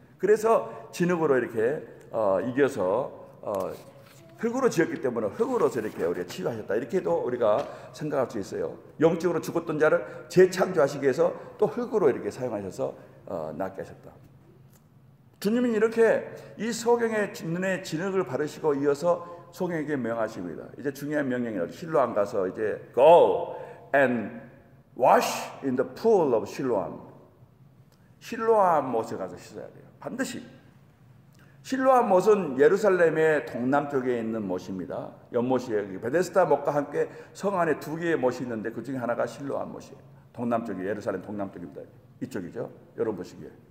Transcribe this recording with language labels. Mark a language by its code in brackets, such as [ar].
[ko] 그래서 진흙으로 이렇게 이겨서 흙으로 지었기 때문에 흙으로서 이렇게 우리가 치유하셨다. 이렇게도 우리가 생각할 수 있어요. 영적으로 죽었던 자를 재창조하시기 위해서 또 흙으로 이렇게 사용하셔서 낫게 하셨다. 주님은 이렇게 이 소경의 눈에 진흙을 바르시고 이어서 소경에게 명하십니다. 이제 중요한 명령이에요. 실로암 가서 이제 [en] go and wash in the pool of 실로암. [ko] 실로암 못에 가서 씻어야 돼요. 반드시. 실로암 못은 예루살렘의 동남쪽에 있는 못입니다. 연못이에요. 베데스다 못과 함께 성 안에 두 개의 못이 있는데 그 중에 하나가 실로암 못이에요. 동남쪽이 예루살렘 동남쪽입니다. 이쪽이죠. 여러분 보시기에.